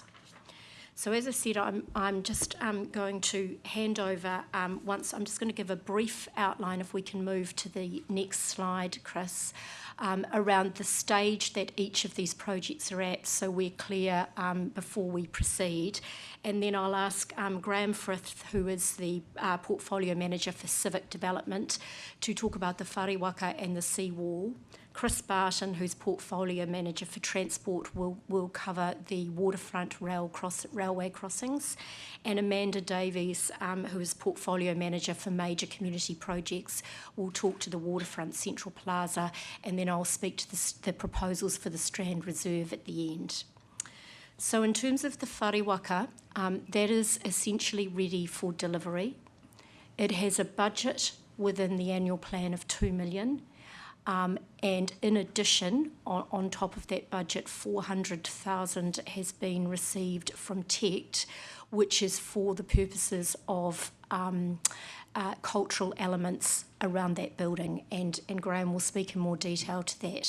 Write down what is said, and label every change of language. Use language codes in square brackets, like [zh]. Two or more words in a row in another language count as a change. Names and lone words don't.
[en] So as I said, I'm just going to hand over, I'm just going to give a brief outline, if we can move to the next slide, Chris, around the stage that each of these projects are at, so we're clear before we proceed. And then I'll ask Graham Frith, who is the Portfolio Manager for Civic Development, to talk about the whare-waka and the seawall. Chris Barton, who's Portfolio Manager for Transport, will cover the waterfront railway crossings. And Amanda Davies, who is Portfolio Manager for Major Community Projects, will talk to the waterfront Central Plaza, and then I'll speak to the proposals for the Strand Reserve at the end. So in terms of the whare-waka, that is essentially ready for delivery. It has a budget within the annual plan of 2 million. And in addition, on top of that budget, 400,000 has been received from TECT, which is for the purposes of cultural elements around that building, and Graham will speak in more detail to that.